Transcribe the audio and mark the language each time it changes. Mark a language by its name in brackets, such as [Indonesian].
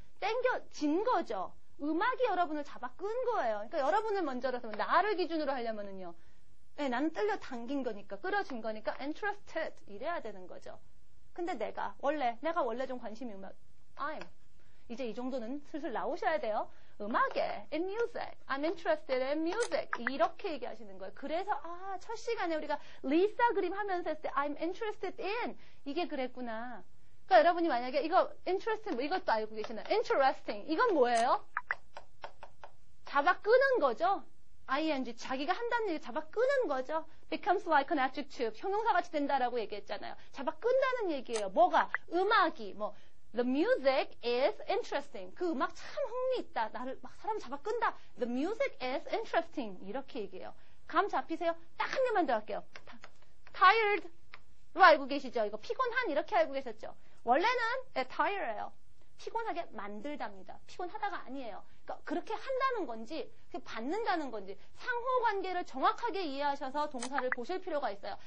[Korean] 땡겨진 거죠. 음악이 여러분을 잡아 끈 거예요. 그러니까 여러분을 먼저라서 나를 기준으로 하려면은요. 네, 나는 끌려 당긴 거니까, 끌어진 거니까 interested 이래야 되는 거죠. 근데 내가 원래 좀 관심이 이제 이 정도는 슬슬 나오셔야 돼요. 음악에, [English] in music, I'm interested in music [Korean] 이렇게 얘기하시는 거예요. 그래서 첫 시간에 우리가 리사 그림 하면서 했을 때 [English] I'm interested in [Korean] 이게 그랬구나. 그러니까 여러분이 만약에 이거 interested 이것도 알고 계시나요? interesting 이건 뭐예요? 잡아 끄는 거죠. ing 자기가 한다는 얘기 잡아 끄는 거죠. [English] becomes like an adjective [Korean] 형용사 같이 된다라고 얘기했잖아요. 잡아 끈다는 얘기예요. 뭐가? 음악이 [English] The music is interesting. [Korean] 그 음악 참 흥미있다. 나를 막 사람 잡아 끈다. [English] The music is interesting. [Korean] 이렇게 얘기해요. 감 잡히세요? 딱 한 개만 더 할게요. tired로 알고 계시죠? 이거 피곤한 이렇게 알고 계셨죠? 원래는 tired예요. 피곤하게 만들답니다. 피곤하다가 아니에요. 그러니까 그렇게 한다는 건지 받는다는 건지 상호관계를 정확하게 이해하셔서 동사를 보실 필요가 있어요.